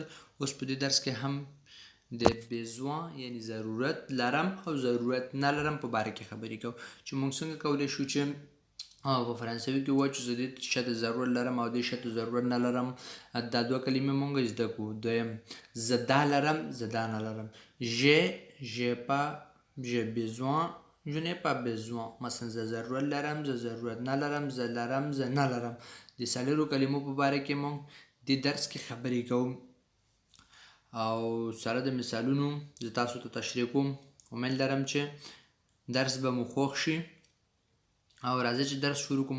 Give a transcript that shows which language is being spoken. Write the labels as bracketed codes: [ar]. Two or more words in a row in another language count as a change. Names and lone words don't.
[ps] اوس په دې درس کې هم د بیزوان یعنی ضرورت لرم او ضرورت نه لرم په باره کې خبرې کوو چې موږ څنګه کولی شو چې په فرانسوي کې وایو چې زه دې شی ته ضرورت لرم او دې شی ته ضرورت نه لرم. دا دوه کلمې موږ زده کړو. دویم زه دا لرم زه دا نه لرم. [fr] j'ai pas j'ai besoin je n'ai pas besoin. [ps] مثلا زه ضرورت لرم زه ضرورت نه لرم زه لرم زه نه لرم. د څلورو کلمو په باره کې موږ دې درس کې خبرې کوو او سره د مثالونو زه تاسو ته تشریح کوم. امید لرم چې درس به مو خوښ شي او راځي چې درس شروع کوو.